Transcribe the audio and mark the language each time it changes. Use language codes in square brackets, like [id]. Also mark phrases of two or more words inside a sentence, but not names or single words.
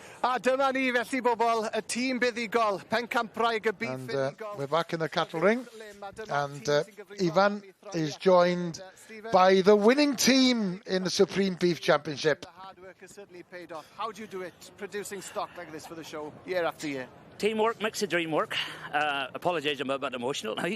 [cy] A dyma ni felly bobl, y tîm buddigol, Pencampwraig y beef [en] And we're back in the cattle ring, and Ivan is joined by the winning team in the Supreme Beef Championship. Hard work has certainly paid off. How do you do it, producing stock like this for the show, year after year? Teamwork makes the dream work. Apologise, I'm a bit emotional now.